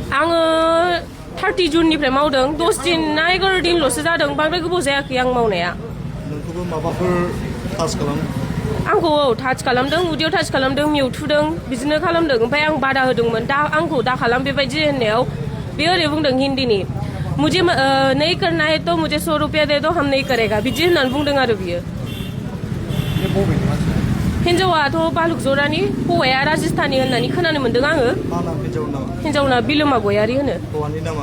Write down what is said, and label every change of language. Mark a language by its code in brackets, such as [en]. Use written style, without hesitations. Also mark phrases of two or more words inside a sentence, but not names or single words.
[brx] आङो 30 जुननिफ्राय मावदों। 10 दिन ना 11 दिनल'सो जादों, बांद्राय गोबाव जायाखै आं मावनाया। नोंखौबो माबाफोर टाच खालामदों? आंखौ टाच खालामदों, उदैयाव टाच खालामदों, मेवथुदों, बिदिनो खालामदों। ओमफ्राय आं बादा होदोंमोन आंखौ दा खालाम बेबायदि होननायाव बे ओरै बुंदों हिन्दीनि [hi] मुझे नहीं करना है तो मुझे 100 रुपया दे दो हम नहीं करेगा [brx] बिदि होननानै बुंदों आरो बियो। हिन्जावाथ' बालुक जरानि, हौवाया राजस्थानी होननानै खोनानो मोन्दों आङो। मा नाम हिन्जावनि नामा? हिन्जावना बिलोमा गयारि होनो। हौवानि नामा?